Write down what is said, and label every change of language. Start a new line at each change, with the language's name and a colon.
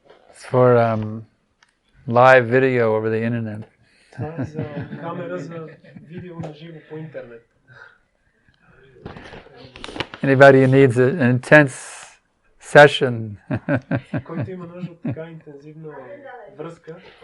English: It's for live video over the internet.
Bulgarian: Това е за камера за видео на живо по интернет.
English: Anybody who needs an intense session.
Bulgarian: Който има нужда от така интензивна връзка.